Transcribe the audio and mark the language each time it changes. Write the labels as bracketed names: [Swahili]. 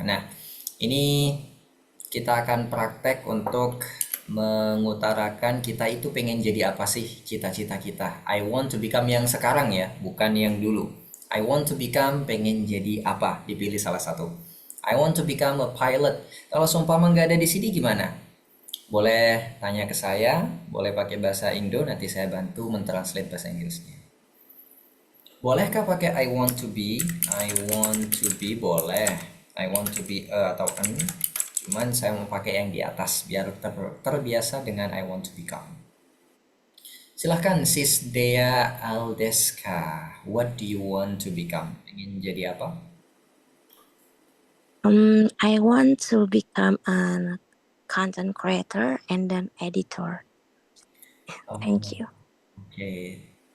[Indonesian] Nah, ini kita akan praktek untuk mengutarakan kita itu pengen jadi apa sih cita-cita kita. [English] I want to become [Indonesian] yang sekarang ya, bukan yang dulu. [English] I want to become [Indonesian] pengen jadi apa? Dipilih salah satu. [English] I want to become a pilot. [Indonesian] Kalau seumpama nggak ada di sini gimana? Boleh tanya ke saya, boleh pakai bahasa Indo, nanti saya bantu mentranslate bahasa Inggrisnya. Bolehkah pakai [English] I want to be? I want to be [Indonesian] boleh. [English] I want to be a [Indonesian] atau [English] an. [Indonesian] Cuman saya mau pakai yang di atas biar terbiasa dengan [English] I want to become. [Indonesian] Silahkan Sis Dea Aldeska. [English] What do you want to become? [Indonesian] Ingin jadi apa? [English] I want to become a content creator and then editor. Thank you. Okay.